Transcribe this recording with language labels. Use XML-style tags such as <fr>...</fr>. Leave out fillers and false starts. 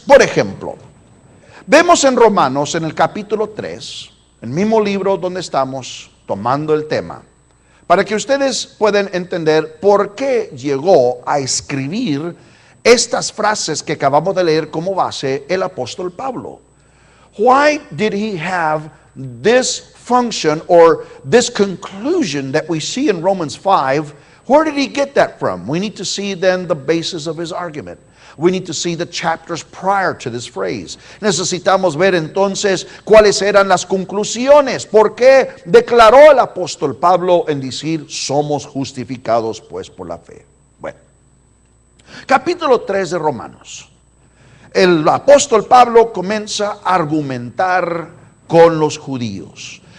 <es>Por ejemplo, vemos en Romanos, en el capítulo 3, el mismo libro donde estamos tomando el tema, para que ustedes puedan entender por qué llegó a escribir estas frases que acabamos de leer como base el apóstol Pablo.</es> <en>Why did he have this function or this conclusion that we see in Romans 5? Where did he get that from? We need to see then the basis of his argument. We need to see the chapters prior to this phrase.</en> <es>Necesitamos ver entonces cuáles eran las conclusiones. ¿Por qué declaró el apóstol Pablo en decir somos justificados pues por la fe? Bueno, capítulo 3 de Romanos. El apóstol Pablo comienza a argumentar con los judíos.</es>